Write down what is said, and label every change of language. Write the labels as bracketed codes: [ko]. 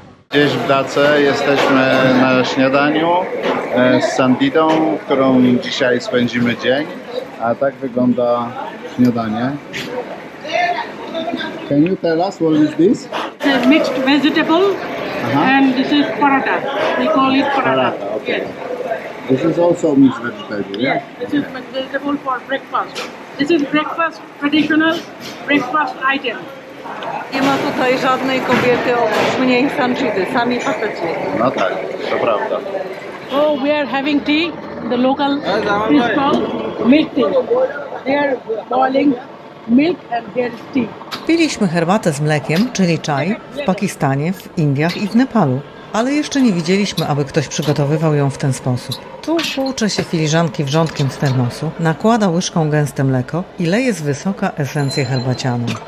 [pl] Gdzieś w Dace jesteśmy na śniadaniu z Sanjidą, którą dzisiaj spędzimy dzień. A tak wygląda śniadanie. [en] Can you tell us what is this? It's a mixed vegetable and this is paratha. We call it paratha. Paratha, okay. Yes. This is also mixed vegetable, yeah? Yes, this is vegetable for breakfast. This is breakfast, traditional breakfast item. [pl] Nie ma tutaj żadnej kobiety oprócz mnie i Sanjidy, sami faceci. No tak, to prawda. [en] So we are having tea. The local is called milk tea. They are boiling milk and there is tea. [pl] Piliśmy herbatę z mlekiem, czyli czaj, w Pakistanie, w Indiach i w Nepalu. Ale jeszcze nie widzieliśmy, aby ktoś przygotowywał ją w ten sposób. Tu tłucze się filiżanki wrzątkiem z termosu, nakłada łyżką gęste mleko i leje z wysoka esencję herbacianą.